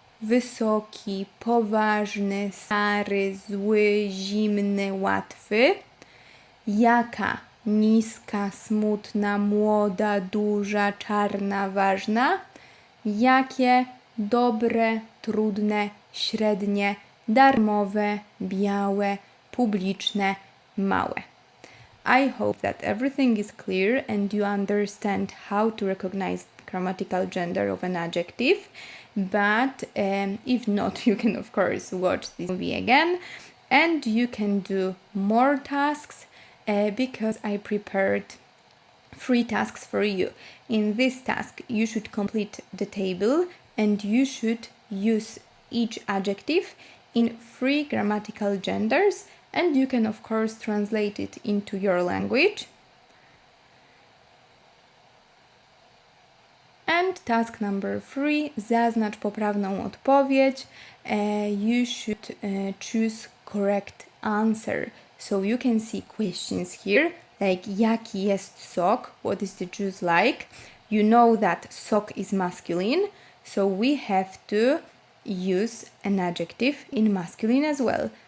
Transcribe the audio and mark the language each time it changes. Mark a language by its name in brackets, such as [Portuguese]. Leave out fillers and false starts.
[Polish] Wysoki, poważny, stary, zły, zimny, łatwy. Jaka? Niska, smutna, młoda, duża, czarna, ważna. Jakie? Dobre, trudne, średnie, darmowe, białe, publiczne, małe. [English] I hope that everything is clear and you understand how to recognize grammatical gender of an adjective. But if not, you can of course watch this movie again and you can do more tasks because I prepared 3 tasks for you. In this task, you should complete the table and you should use each adjective in 3 grammatical genders, and you can of course translate it into your language. And task number 3, [Polish] zaznacz poprawną odpowiedź. [English] You should choose correct answer. So you can see questions here, like [Polish] jaki jest sok, [English] what is the juice like. You know that sok is masculine, so we have to use an adjective in masculine as well.